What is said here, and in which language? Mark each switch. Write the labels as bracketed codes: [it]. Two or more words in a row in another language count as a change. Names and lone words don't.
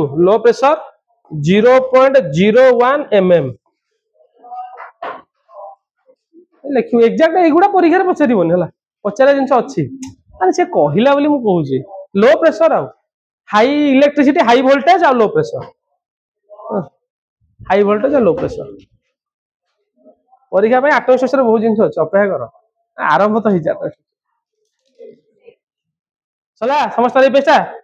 [en] low pressure 0.01 mm ଲେଖିବୁ। [or] ଏକ୍ସାକ୍ଟ ଏଇଗୁଡା ପରୀକ୍ଷାରେ ପଚାରିବନି ହେଲା, ପଚାରିବା ଜିନିଷ ଅଛି, ମାନେ ସେ କହିଲା ବୋଲି ମୁଁ କହୁଛି। [en] low pressure ଆଉ high electricity, high voltage ଆଉ low pressure, high voltage ଆଉ low pressure. [or] ପରୀକ୍ଷା ପାଇଁ ଆଟମ ଶେଷରେ ବହୁତ ଜିନିଷ ଅଛି, ଅପେକ୍ଷା କର। ଆରମ୍ଭ ତ ହେଇଯା, ସଲା ସମସ୍ତଙ୍କର ଏଇ ପେଷ୍ଟା।